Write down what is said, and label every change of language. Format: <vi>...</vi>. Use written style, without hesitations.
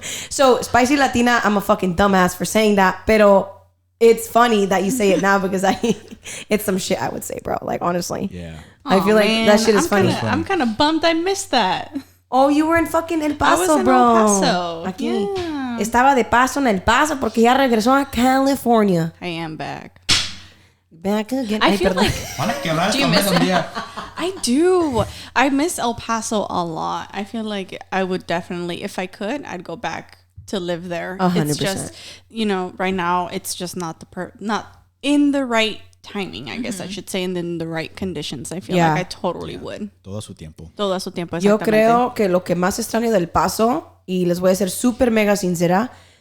<en>So spicy Latina, I'm a fucking dumbass for saying that, pero it's funny that you say it now because it's some shit I would say, bro. Like, honestly. Yeah. I feel like that shit is funny. I'm kind of bummed I missed that. Oh, you were in fucking El Paso, I was in bro. El Paso.</en> <es>Aquí.</es> <en>Yeah.</en> <es>Estaba de paso en El Paso porque ya regresó a California.</es> <en>I am back. Back again. I feel like Do you miss it? I do. I miss El Paso a lot. I feel like I would definitely, if I could, I'd go back to live there. 100%. It's just, right now it's just not not in the right timing, I guess I should say, and in the right conditions. I feel like I totally would.</en> <es>Todo su tiempo. Todo su tiempo, Yo creo que lo que más extraño del Paso, y les voy a ser súper mega sincera,</es>